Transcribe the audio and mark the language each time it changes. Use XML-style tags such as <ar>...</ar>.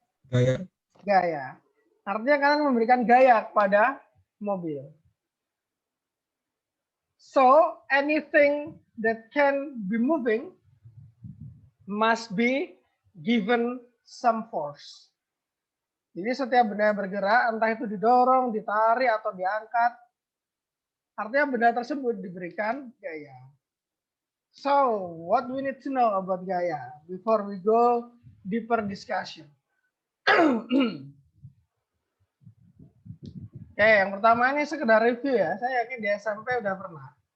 <id>Gaya. Gaya. Artinya kalian memberikan gaya kepada mobil.</id> <en>So anything that can be moving must be given some force.</en> <id>Jadi setiap benda yang bergerak, entah itu didorong, ditarik, atau diangkat, artinya benda tersebut diberikan gaya.</id> <en>So, what we need to know about gaya before we go deeper discussion?</en> <id>Oke, yang pertama ini sekedar review ya. Saya yakin di SMP udah pernah.</id>